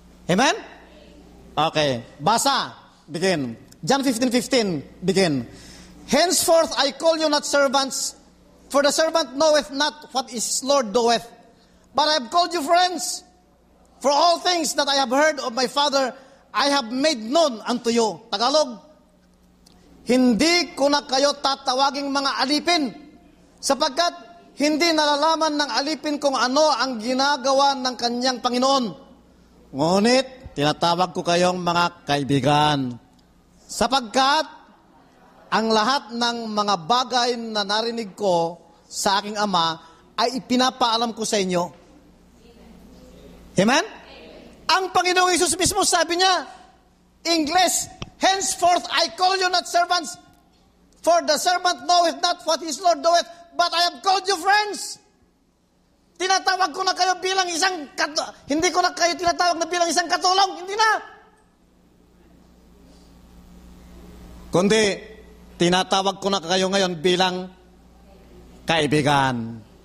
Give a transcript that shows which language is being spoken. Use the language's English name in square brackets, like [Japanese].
[Filipino] Amen? Okay. Basa. Begin. [English] John 15:15. Begin. Henceforth I call you not servants, for the servant knoweth not what his Lord doeth. But I have called you friends, for all things that I have heard of my Father, I have made known unto you. [Filipino] Tagalog, hindi ko na kayo tatawaging mga alipin, sapagkat hindi nalalaman ng alipin kung ano ang ginagawa ng kanyang Panginoon. Ngunit, tinatawag ko kayong mga kaibigan, sapagkat ang lahat ng mga bagay na narinig ko sa aking Ama ay ipinapaalam ko sa inyo. Amen? Ang Panginoong Hesus mismo sabi niya, [English] English, henceforth I call you not servants, for the servant knoweth not what his Lord doeth, but I have called you friends. [Filipino] Tinatawag ko na kayo bilang hindi ko na kayo tinatawag na bilang isang katulong, hindi na. Kundi, tinatawag ko na kayo ngayon bilang kaibigan.